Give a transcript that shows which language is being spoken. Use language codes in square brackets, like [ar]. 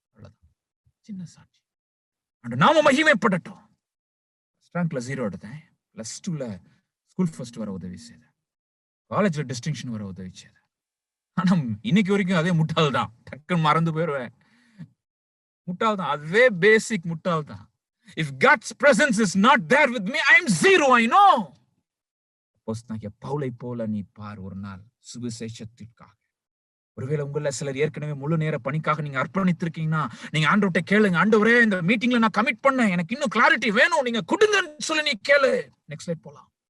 [ta] அவ்வளவுதான், சின்ன சாட்சி. நாம மகிமைப்படட்டும். ரேங்க்ல 0 எடுத்தேன். +2ல ஸ்கூல் ஃபர்ஸ்ட் வர உதவி செய்தேன். காலேஜ்ல டிஸ்டிங்ஷன் வர உதவி செய்தேன். ஆனா இன்னைக்கு வரைக்கும் அதே முட்டாள் தான். டக்குன்னு மறந்து போயிடுவேன். முட்டாள் தான், அதே பேசிக் முட்டாள் தான். [en] If God's presence is not there with me, I am 0, I know. [ta] பவுலை போல நீ பார் ஒரு நாள் சுவிசேஷத்திற்காக. ஒருவேளை உங்கள சிலர் ஏற்கனவே முழு நேர பணிக்காக நீங்க அர்ப்பணித்திருக்கீங்கன்னா, நீங்க ஆண்டவர்ட்ட கேளுங்க, ஆண்டவரே இந்த மீட்டிங்ல நான் கமிட் பண்ணேன், எனக்கு இன்னும் கிளாரிட்டி வேணும், நீங்க கொடுங்கன்னு சொல்லி நீ கேளு. நெக்ஸ்ட் ஸ்லைட் போலாம்.